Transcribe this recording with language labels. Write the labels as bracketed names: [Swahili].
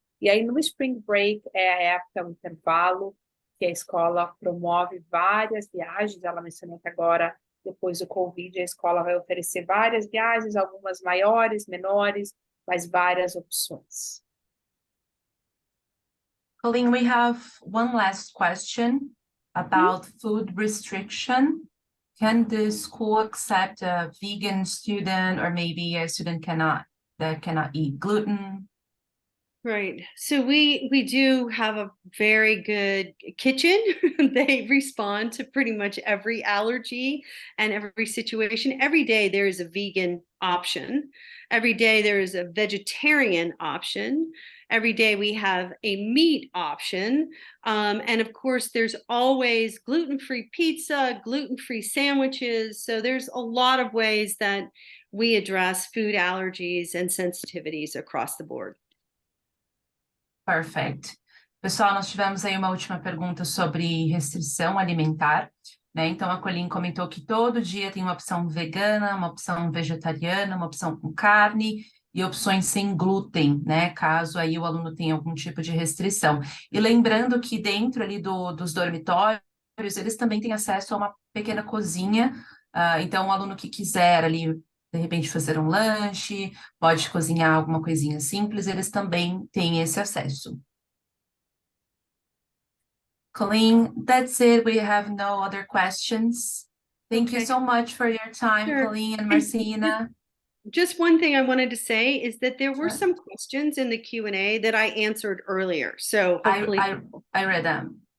[Portuguese] E aí, no Spring Break, é a época, o intervalo, que a escola promove várias viagens. Ela mencionou que agora, depois do Covid, a escola vai oferecer várias viagens, algumas maiores, menores, mas várias opções. [English] Colleen, we have one last question about food restriction. Can the school accept a vegan student, or maybe a student that cannot eat gluten? Right. So we do have a very good kitchen. They respond to pretty much every allergy and every situation. Every day there is a vegan option. Every day there is a vegetarian option. Every day we have a meat option. And of course, there's always gluten-free pizza, gluten-free sandwiches. So there's a lot of ways that we address food allergies and sensitivities across the board. Perfect. [Portuguese] Pessoal, nós tivemos aí uma última pergunta sobre restrição alimentar, né? Então, a Colleen comentou que todo dia tem uma opção vegana, uma opção vegetariana, uma opção com carne e opções sem glúten, né? Caso aí o aluno tenha algum tipo de restrição. E lembrando que dentro ali dos dormitórios, eles também têm acesso a uma pequena cozinha. Então, o aluno que quiser ali, de repente, fazer um lanche, pode cozinhar alguma coisinha simples, eles também têm esse acesso. [English] Colleen, that's it. We have no other questions. Thank you so much for your time, Sure. Colleen and Marcina. Just one thing I wanted to say is that there were some questions in the Q&A that I answered earlier. So hopefully I read them.